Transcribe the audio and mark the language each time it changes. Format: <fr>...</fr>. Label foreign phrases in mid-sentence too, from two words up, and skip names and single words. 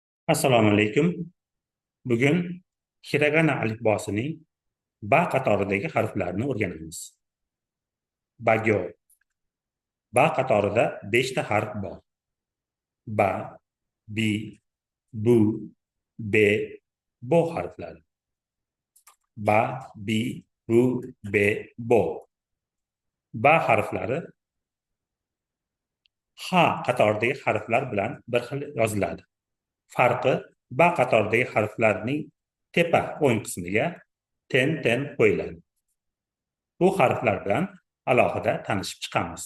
<uz>Assalomu alaykum. Bugun hiragana alifbosining ba qatoridagi harflarini o'rganamiz. Bagyo. Ba qatorida 5 ta harf bor. Ba, bi, bu, be, bo harflari. Ba, bi, bu, be, bo. Ba harflari ha qatoridagi harflar bilan bir xil yoziladi. Farqi ba qatoridagi harflarning tepa o'ng qismiga ten qo'yiladi. Bu harflar bilan alohida tanishib chiqamiz.</uz>